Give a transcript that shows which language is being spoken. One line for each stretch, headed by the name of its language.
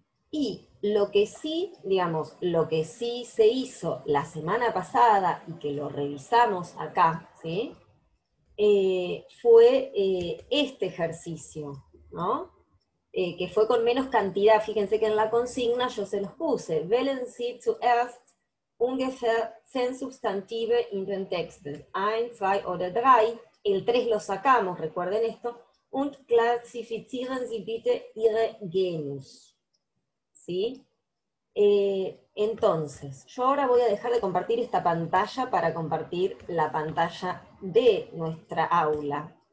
Spanish: Y lo que sí, digamos, lo que sí se hizo la semana pasada y que lo revisamos acá, ¿sí? Fue este ejercicio, ¿no? Que fue con menos cantidad. Fíjense que en la consigna yo se los puse.
German: Wählen Sie zuerst ungefähr 10 Substantive in den Texten. 1, 2 oder 3.
Spanish: El 3 lo sacamos, recuerden esto.
German: Und klassifizieren Sie bitte Ihre Genus.
Spanish: ¿Sí? Entonces, yo ahora voy a dejar de compartir esta pantalla para compartir la pantalla de nuestra aula.